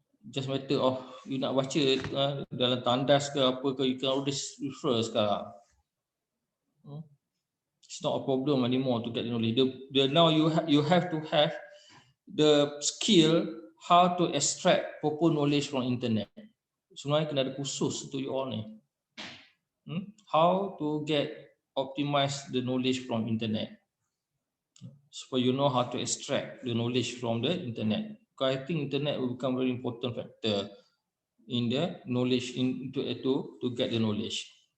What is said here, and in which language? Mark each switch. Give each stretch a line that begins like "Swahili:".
English: Just matter of you
Malay: nak baca dalam tandas ke apa ke,
English: you can always refer
Malay: sekarang.
English: It's not a problem anymore to get the knowledge. Now you have to have the skill how to extract proper knowledge from internet.
Malay: Sebenarnya kena ada khusus untuk you all ni.
English: How to get optimize the knowledge from internet. So you know how to extract the knowledge from the internet. Because I think internet will become very important factor in the knowledge to get the knowledge.